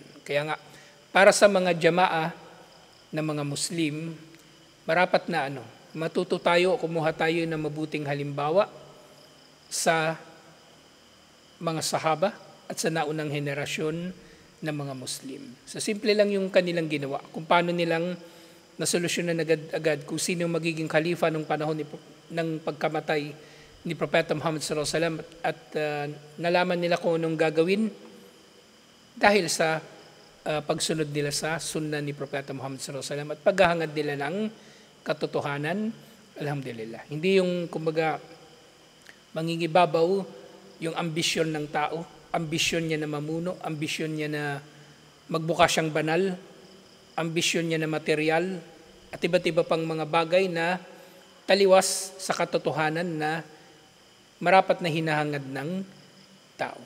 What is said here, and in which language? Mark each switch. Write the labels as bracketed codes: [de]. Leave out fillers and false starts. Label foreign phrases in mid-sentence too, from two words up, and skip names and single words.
[tl] Kaya nga, para sa mga jamaa na mga Muslim, marapat na matuto tayo o kumuha tayo ng mabuting halimbawa sa mga sahaba at sa naunang henerasyon ng mga Muslim. So simple lang yung kanilang ginawa. Kung paano nilang nasolusyonan agad kung sino yung magiging khalifa nung panahon ng pagkamatay ni Propeta Muhammad [ar] صلى الله عليه وسلم [tl] at nalaman nila kung anong gagawin dahil sa pagsunod nila sa sunna ni Propeta Muhammad [ar] صلى الله عليه وسلم [tl] at paghahangad nila ng katotohanan. Alhamdulillah. Hindi yung kumbaga mangingibabaw yung ambisyon ng tao, ambisyon niya na mamuno, ambisyon niya na magbuka siyang banal, ambisyon niya na material, at iba't iba pang mga bagay na taliwas sa katotohanan na marapat na hinahangad ng tao.